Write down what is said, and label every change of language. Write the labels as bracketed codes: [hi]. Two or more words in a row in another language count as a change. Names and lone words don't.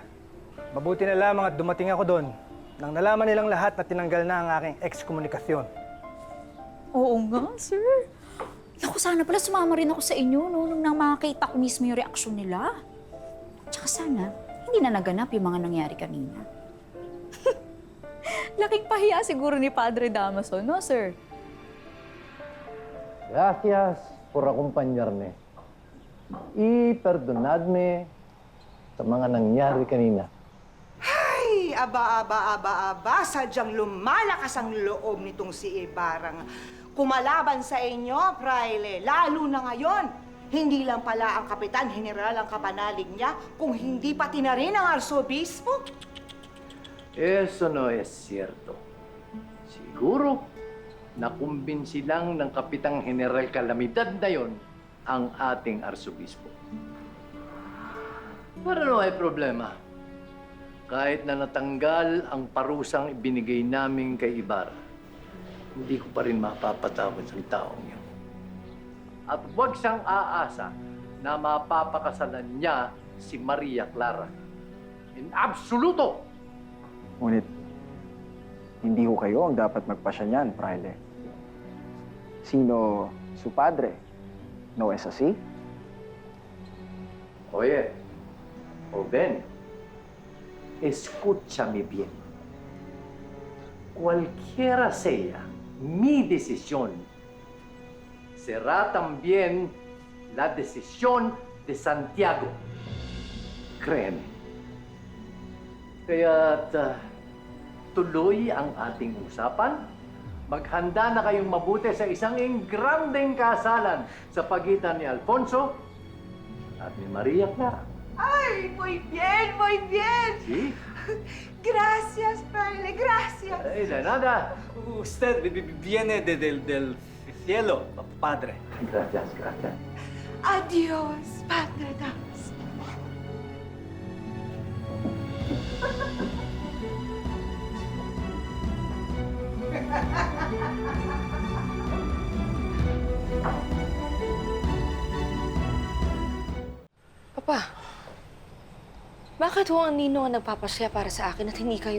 [tl] Mabuti na lamang at dumating ako doon nang nalaman nilang lahat na tinanggal na ang aking ekskomunikasyon. Oo nga, sir. Naku, sana pala sumama rin ako sa inyo nung nang makakita ko mismo yung reaksyon nila. Tsaka sana, hindi na naganap yung mga nangyari kanina. Laking pahiya siguro ni Padre Damaso, no, sir? [es] Gracias por acompañarme. Y perdonadme [tl] sa mga nangyari kanina. Ay, aba, sadyang lumalakas ang loob nitong si Ibarang. Kumalaban sa inyo, Fraile, lalo na ngayon. Hindi lang pala ang Kapitan General ang kapanalig niya, kung hindi pati na rin ang Arsobispo. [es] Eso no es cierto. [tl] Siguro, nakumbinsi lang ng Kapitang General Calamidad na yon ang ating arsobispo. [es] Pero no hay problema. [tl] Kahit na natanggal ang parusang ibinigay namin kay Ibarra, hindi ko pa rin mapapatawad sa taong yun. At huwag siyang aasa na mapapakasalan niya si Maria Clara. [es] In absoluto! [tl] Ngunit, hindi ho kayo ang dapat magpasya niyan, Fraile. [es] Sino su padre? No es así? Oye, Oben, escúchame bien. Cualquiera sea mi decisión, será también la decisión de Santiago. Créeme. [tl] Kaya't tuloy ang ating usapan. Maghanda na kayong mabuti sa isang engrandeng kasalan sa pagitan ni Alfonso at ni Maria Clara. Ay, [es] muy bien. Sí? Gracias, Fraile, gracias. De nada. Usted viene del cielo, padre. Gracias. Adiós, Padre Damaso. [tl] Papa, bakit ho ang ninong ang nagpapasya para sa akin at hindi kayo?